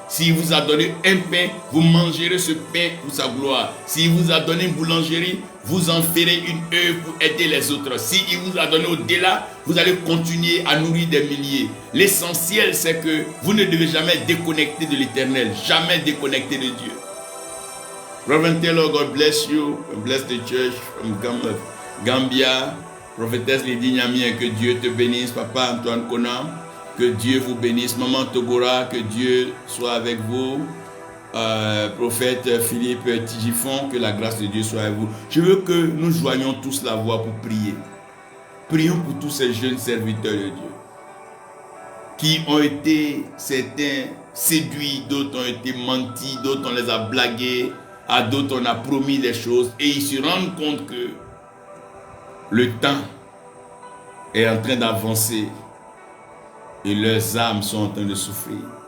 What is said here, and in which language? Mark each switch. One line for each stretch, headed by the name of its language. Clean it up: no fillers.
French: S'il vous a donné un pain, vous mangerez ce pain pour sa gloire. S'il vous a donné une boulangerie, vous en ferez une œuvre pour aider les autres. S'il vous a donné au-delà, vous allez continuer à nourrir des milliers. L'essentiel, c'est que vous ne devez jamais déconnecter de l'Éternel. Jamais déconnecter de Dieu.
English: Reverend Taylor, God bless you. Bless the church from Gambia.
French: Prophétesse Lydie Nyamien, que Dieu te bénisse. Papa Antoine Conan, que Dieu vous bénisse. Maman Togora, que Dieu soit avec vous. Prophète Philippe Tigifon, que la grâce de Dieu soit avec vous. Je veux que nous joignions tous la voix pour prier. Prions pour tous ces jeunes serviteurs de Dieu qui ont été, certains séduits, d'autres ont été mentis, d'autres on les a blagués, à d'autres on a promis des choses et ils se rendent compte que le temps est en train d'avancer et leurs âmes sont en train de souffrir.